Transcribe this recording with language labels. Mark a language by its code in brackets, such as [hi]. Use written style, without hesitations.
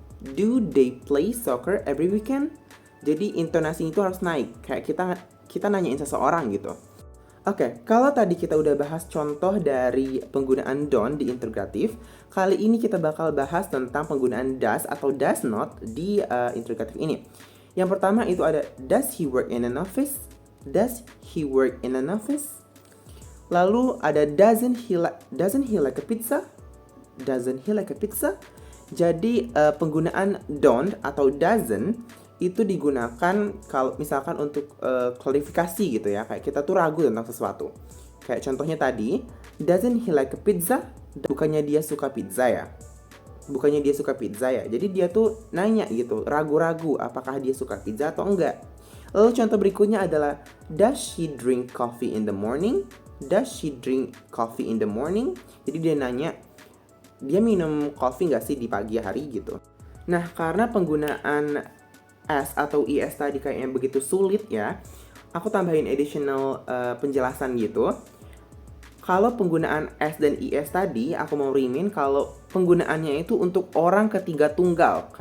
[en] Do they play soccer every weekend? [id] Jadi intonasi itu harus naik, kayak kita nanyain seseorang gitu. Oke, kalau tadi kita udah bahas contoh dari penggunaan don't di interrogatif, kali ini kita bakal bahas tentang penggunaan does atau does not di interrogatif ini. Yang pertama itu ada [en] does he work in an office? Does he work in an office? [id] Lalu ada [en] doesn't he like a pizza? Doesn't he like a pizza? [id] Jadi penggunaan don't atau doesn't itu digunakan kalau misalkan untuk klarifikasi gitu ya, kayak kita tuh ragu tentang sesuatu. Kayak contohnya tadi, [en] doesn't he like a pizza? [id] Bukannya dia suka pizza ya? Bukannya dia suka pizza ya? Jadi dia tuh nanya gitu, ragu-ragu apakah dia suka pizza atau enggak. Lalu contoh berikutnya adalah [en] does she drink coffee in the morning? Does she drink coffee in the morning? [id] Jadi dia nanya, dia minum coffee nggak sih di pagi hari gitu. Nah, karena penggunaan S atau IS tadi kayaknya begitu sulit ya, aku tambahin additional penjelasan gitu. Kalau penggunaan S dan IS tadi, aku mau rimin kalau penggunaannya itu untuk orang ketiga tunggal.